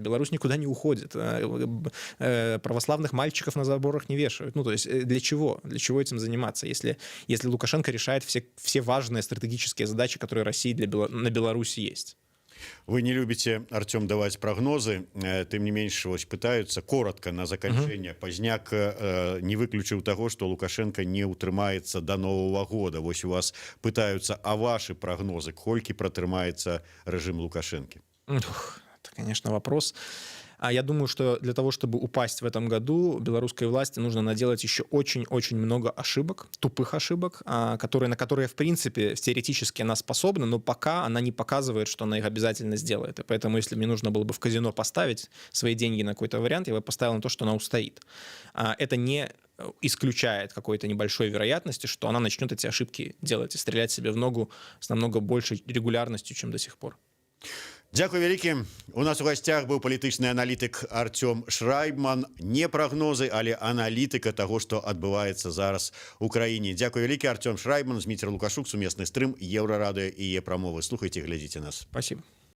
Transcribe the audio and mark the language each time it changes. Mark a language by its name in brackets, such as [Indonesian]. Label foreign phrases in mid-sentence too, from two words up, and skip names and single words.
[Russian] Беларусь никуда не уходит. Православных мальчиков на заборах не вешают. Ну, то есть для чего? Для чего этим заниматься, если Лукашенко решает все важные стратегические задачи, которые России на Беларуси есть? Вы не любите, Артем, давать прогнозы, [Belarusian] тым не менш вось пытаются коротко на заканчэнне. Пазняк не выключыў таго, што Лукашенко не ўтрымаецца [Russian] до Нового года. [Belarusian] Вось у вас пытаются, [Russian] а ваши прогнозы, [Belarusian] колькі пратрымаецца рэжым Лукашенко? [Russian] Это, конечно, вопрос. Я думаю, что для того, чтобы упасть в этом году, белорусской власти нужно наделать еще очень-очень много ошибок, тупых ошибок, на которые, в принципе, теоретически она способна, но пока она не показывает, что она их обязательно сделает. И поэтому, если мне нужно было бы в казино поставить свои деньги на какой-то вариант, я бы поставил на то, что она устоит. Это не исключает какой-то небольшой вероятности, что она начнет эти ошибки делать и стрелять себе в ногу с намного большей регулярностью, чем до сих пор. [Belarusian] Дзякуй вялікі. У нас у гасцях быў палітычны аналітык Артём Шрайбман. Не прагнозы, але аналітыка таго, што адбываецца зараз у краіне. Дзякуй вялікі. Артём Шрайбман, Зміцер Лукашук, сумесны стрым, Еўрарадыё і Е-прамовы. Слухайце, глядзіце нас. [Russian] Спасибо.